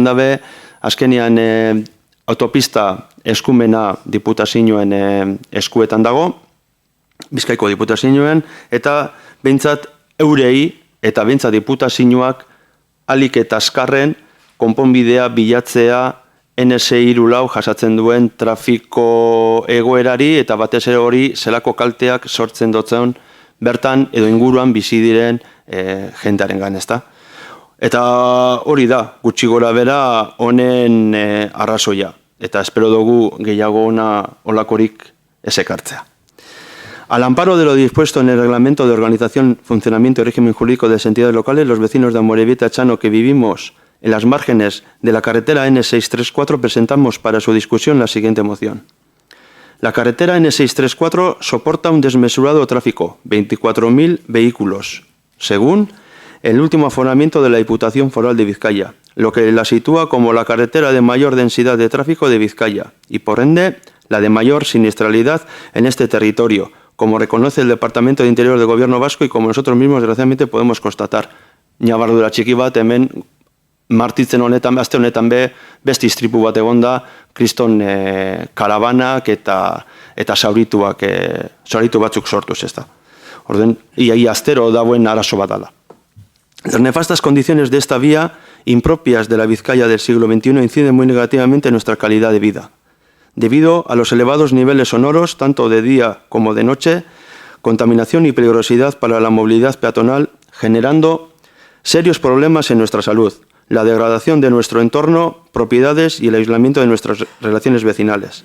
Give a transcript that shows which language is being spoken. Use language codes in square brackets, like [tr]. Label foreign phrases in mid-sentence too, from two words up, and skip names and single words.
[eu] dabe, azkenean autopista eskumena diputazioen eskuetan dago, Bizkaiko diputazioen, eta behintzat eurei eta behintzat diputazioak alik eta azkarren konponbidea bilatzea NS3 jasatzen duen trafiko egoerari eta batez ere hori zelako kalteak sortzen dutzen bertan edo inguruan bizi diren jendearengan, ezta? Eta hori da, gutxi gora bera honen arrazoia. Eta espero dugu gehiago olakorik ez ekartzea. [es] Al amparo de lo dispuesto en el Reglamento de Organización, Funcionamiento y Régimen Jurídico de las Entidades Locales, los vecinos de Amorebieta Chano que vivimos en las márgenes de la carretera N634 presentamos para su discusión la siguiente moción. La carretera N634 soporta un desmesurado tráfico, 24.000 vehículos, según el último aforamiento de la Diputación Foral de Vizcaya, lo que la sitúa como la carretera de mayor densidad de tráfico de Vizcaya y, por ende, la de mayor siniestralidad en este territorio, como reconoce el Departamento de Interior del Gobierno Vasco y como nosotros mismos, desgraciadamente, podemos constatar. [eu] Ñabardura txiki bat hemen martitzen honetan, aste honetan beste istripu bat egonda, kriston karabanak eta zauritu batzuk sortuz, ez da. Orden, ia astero dauen arazo bat dala. [es] Las nefastas condiciones de esta vía, impropias de la Vizcaya del siglo XXI, inciden muy negativamente en nuestra calidad de vida. Debido a los elevados niveles sonoros, tanto de día como de noche, contaminación y peligrosidad para la movilidad peatonal, generando serios problemas en nuestra salud, la degradación de nuestro entorno, propiedades y el aislamiento de nuestras relaciones vecinales.